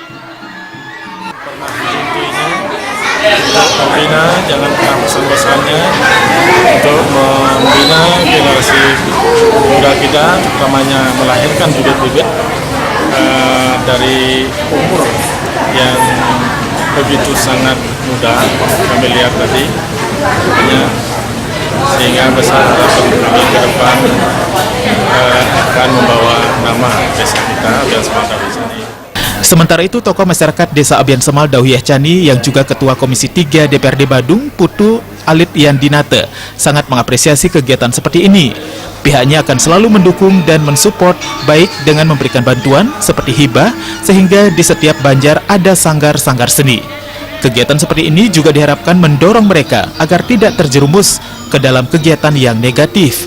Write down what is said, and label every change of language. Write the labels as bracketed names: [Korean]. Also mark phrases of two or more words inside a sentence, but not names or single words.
[Indonesian] Membina, jangan pernah bosan-bosannya untuk membina generasi muda kita, utamanya melahirkan bibit-bibit dari umur yang begitu sangat muda, kami lihat tadi, sehingga besar harapan kami ke depan akan membawa nama desa kita, Abian Semal Dauh Yeh Chani. Sementara itu, tokoh masyarakat Desa Abian Semal, Dauh Yeh Chani, yang juga Ketua Komisi 3 DPRD Badung, Putu Alit Yandinata, sangat mengapresiasi kegiatan seperti ini. Pihaknya akan selalu mendukung dan mensupport, baik dengan memberikan bantuan seperti hibah, sehingga di setiap banjar ada sanggar-sanggar seni. Kegiatan seperti ini juga diharapkan mendorong mereka agar tidak terjerumus ke dalam kegiatan yang negatif.